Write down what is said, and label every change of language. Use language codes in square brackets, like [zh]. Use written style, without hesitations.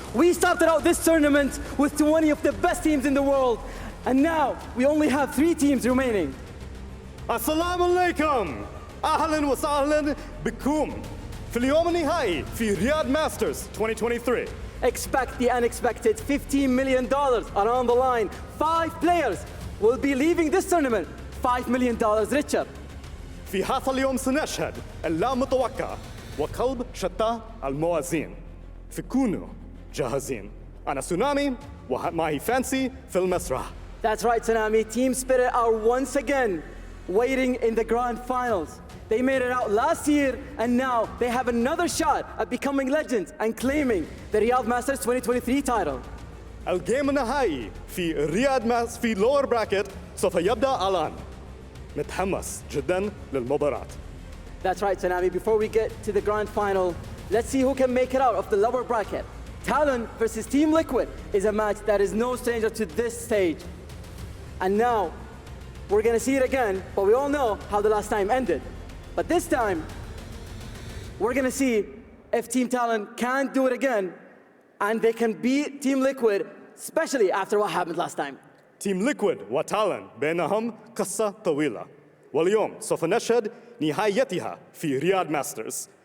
[en] We started out this tournament with 20 of the best teams in the world, and now we only have 3 teams remaining. [ar] Assalamu alaikum. Ahlan wa sahlan bikum. في اليوم النهائي في Riyadh Masters 2023. [en] Expect the unexpected. $15 million are on the line. 5 players will be leaving this tournament $5 million richer. [ar] في هذا اليوم سنشهد اللا متوقع وقلب شتى الموازين. فكونوا جاهزين. أنا سونامي ومعي فانسي في المسرح. [en] That's right, Tsunami. Team Spirit are once again waiting in the grand finals. They made it out last year, and now they have another shot at becoming legends and claiming the Riyadh Masters 2023 title. [ar] الجيم النهائي في رياض ماس في lower bracket سوف يبدأ الآن. متحمس جدا للمباراة. [en] That's right, Tsunami. Before we get to the grand final, let's see who can make it out of the lower bracket. TALON versus Team Liquid is a match that is no stranger to this stage. And now, we're gonna see it again, but we all know how the last time ended. But this time, we're gonna see if Team TALON can do it again, and they can beat Team Liquid, especially after what happened last time. [ar] تيم ليكويد وتالون بينهم قصة طويلة، واليوم سوف نشهد نهايتها في رياض ماسترز.